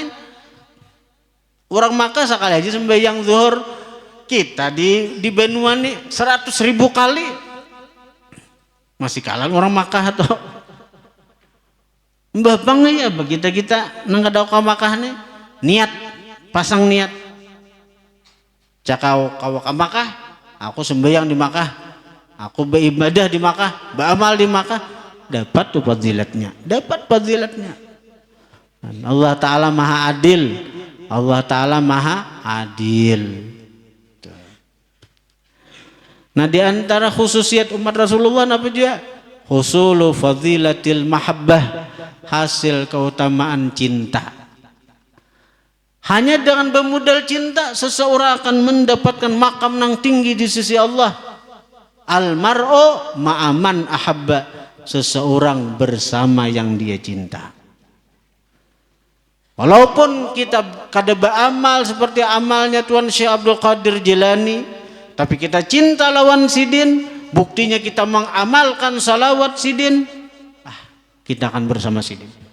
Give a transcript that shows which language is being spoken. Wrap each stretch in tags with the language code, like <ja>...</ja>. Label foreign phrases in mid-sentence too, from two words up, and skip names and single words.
<id>Orang Makkah sekali aja sembahyang zuhur, kita di benua nih 100.000 kali masih kalah orang Makkah atau mbah bang ya bagi kita nang kada ka Makkah nih niat pasang niat cakau kau ke Makkah, aku sembahyang di Makkah, aku beribadah di Makkah, beramal di Makkah, dapat tuh fadilatnya, dapat fadilatnya. Allah Ta'ala maha adil, Allah Ta'ala maha adil. Nah, di antara khususiat umat Rasulullah apa juga?</id> <ar>حصول فضيلة المحبة,</ar> <id>hasil keutamaan cinta. Hanya dengan bermodal cinta seseorang akan mendapatkan makam yang tinggi di sisi Allah.</id> <ar>المرء مع من أحب,</ar> <id>seseorang bersama yang dia cinta. Walaupun kita kada beramal seperti amalnya Tuan Syekh Abdul Qadir Jilani, tapi kita cinta lawan sidin, buktinya kita mengamalkan salawat sidin, kita akan bersama sidin.</id>